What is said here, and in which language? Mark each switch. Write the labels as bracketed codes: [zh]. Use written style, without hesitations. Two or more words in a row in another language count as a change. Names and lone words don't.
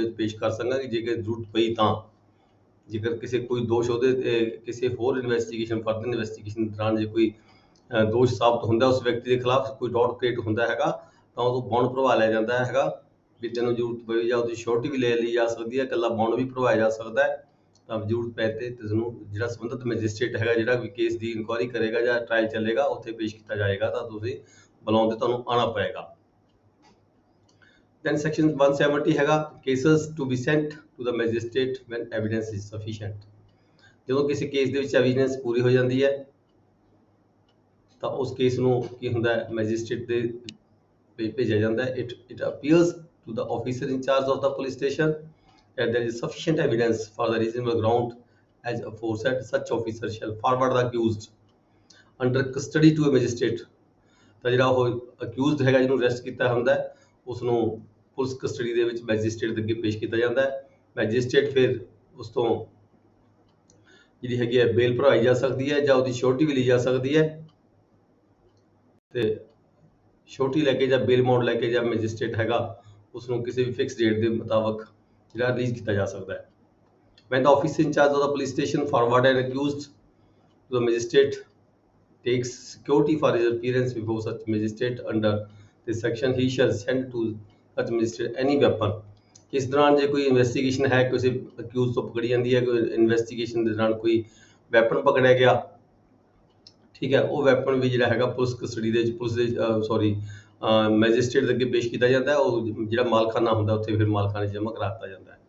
[pa] ਵਿੱਚ ਪੇਸ਼ ਕਰ ਸਕਾਂਗੇ ਜੇਕਰ ਜ਼ਰੂਰਤ ਪਈ ਤਾਂ ਜੇਕਰ ਕਿਸੇ ਕੋਈ ਦੋਸ਼ ਉਹਦੇ ਤੇ ਕਿਸੇ ਹੋਰ [en] investigation further investigation [pa] ਦੌਰਾਨ ਜੇ ਕੋਈ ਦੋਸ਼ ਸਾਬਤ ਹੁੰਦਾ ਉਸ ਵਿਅਕਤੀ ਦੇ ਖਿਲਾਫ ਕੋਈ [en] doubt create [pa] ਹੁੰਦਾ ਹੈਗਾ ਤਾਂ ਉਹ ਬੌਂਡ ਭਰਵਾ ਲਿਆ ਜਾਂਦਾ ਹੈਗਾ ਵੀ ਤੈਨੂੰ ਜ਼ਰੂਰਤ ਪਈ ਜਾਂ ਉਹਦੀ ਸ਼ੋਰਟੀ ਵੀ ਲੈ ਲਈ ਜਾ ਸਕਦੀ ਹੈ ਇਕੱਲਾ ਬੌਂਡ ਵੀ ਭਰਵਾਇਆ ਜਾ ਸਕਦਾ ਹੈ ਤਾਂ ਜ਼ਰੂਰਤ ਪੈ ਤੇ ਤੈਨੂੰ ਜਿਹੜਾ ਸੰਬੰਧਿਤ ਮੈਜਿਸਟ੍ਰੇਟ ਹੈਗਾ ਜਿਹੜਾ ਵੀ ਕੇਸ ਦੀ ਇਨਕੁਆਇਰੀ ਕਰੇਗਾ ਜਾਂ ਟ੍ਰਾਇਲ ਚੱਲੇਗਾ ਉੱਥੇ ਪੇਸ਼ ਕੀਤਾ ਜਾਏਗਾ ਤਾਂ ਤੁਸੀਂ ਬੁਲਾਉਣ ਤੇ ਤੁਹਾਨੂੰ ਆਉਣਾ ਪਏਗਾ [en] then section 170 ਹੈਗਾ cases to be sent to the magistrate when evidence is sufficient [pa] ਜਦੋਂ ਕਿਸੇ ਕੇਸ ਦੇ ਵਿੱਚ ਐਵੀਡੈਂਸ ਪੂਰੀ ਹੋ ਜਾਂਦੀ ਹੈ ਤਾਂ ਉਸ ਕੇਸ ਨੂੰ ਕੀ ਹੁੰਦਾ ਹੈ ਮੈਜਿਸਟ੍ਰੇਟ ਦੇ ਭੇਜਿਆ ਜਾਂਦਾ ਹੈ [en] it appears to the officer in charge of the police station that there is sufficient evidence for the reasonable ground as aforesaid such officer shall forward the accused under custody to a magistrate [pa] ਤਾਂ ਜਿਹੜਾ ਉਹ ਅਕਿਊਜ਼ਡ ਹੈਗਾ ਜਿਹਨੂੰ ਅਰੈਸਟ ਕੀਤਾ ਹੁੰਦਾ ਹੈ ਉਸ ਨੂੰ [en] police custody [pa] ਦੇ ਵਿੱਚ ਮੈਜਿਸਟ੍ਰੇਟ ਦੇ ਅੱਗੇ ਪੇਸ਼ ਕੀਤਾ ਜਾਂਦਾ ਹੈ ਮੈਜਿਸਟ੍ਰੇਟ ਫਿਰ ਉਸ ਤੋਂ ਜਿਹੜੀ ਹੈਗੀ ਹੈ ਬੇਲ ਭਰਵਾਈ ਜਾ ਸਕਦੀ ਹੈ ਜਾਂ ਉਹਦੀ ਸ਼ੋਰਟੀ ਵੀ ਲਈ ਜਾ ਸਕਦੀ ਹੈ ਤੇ ਛੋਟੀ ਲੈ ਕੇ ਜਾਂ [en] bail amount [pa] ਲੈ ਕੇ ਜਾਂ ਮੈਜਿਸਟ੍ਰੇਟ ਹੈਗਾ ਉਸ ਨੂੰ ਕਿਸੇ ਵੀ [en] fix date [pa] ਦੇ ਮੁਤਾਬਕ ਜਿਹੜਾ ਰਿਲੀਜ਼ ਕੀਤਾ ਜਾ ਸਕਦਾ ਹੈ [en] when the officer in charge of the police station forward an accused to the magistrate takes security for his appearance before such magistrate under this section he shall send to such magistrate any weapon [pa] ਇਸ ਦੌਰਾਨ ਜੇ ਕੋਈ ਇਨਵੈਸਟੀਗੇਸ਼ਨ ਹੈ ਕਿਸੇ ਅਕਿਊਜ਼ ਤੋਂ ਪਕੜੀ ਜਾਂਦੀ ਹੈ ਕੋਈ ਇਨਵੈਸਟੀਗੇਸ਼ਨ ਦੇ ਦੌਰਾਨ ਕੋਈ ਵੈਪਨ ਪਕੜਿਆ ਗਿਆ ਠੀਕ ਹੈ ਉਹ ਵੈਪਨ ਵੀ ਜਿਹੜਾ ਹੈਗਾ [en] police custody [pa] ਦੇ ਵਿੱਚ ਪੁਲਿਸ ਦੇ ਮੈਜਿਸਟ੍ਰੇਟ ਦੇ ਅੱਗੇ ਪੇਸ਼ ਕੀਤਾ ਜਾਂਦਾ ਹੈ। ਉਹ ਜਿਹੜਾ ਮਾਲਖਾਨਾ ਹੁੰਦਾ ਉੱਥੇ ਫਿਰ ਮਾਲਖਾਨੇ 'ਚ ਜਮ੍ਹਾਂ ਕਰਾ ਦਿੱਤਾ ਜਾਂਦਾ ਹੈ।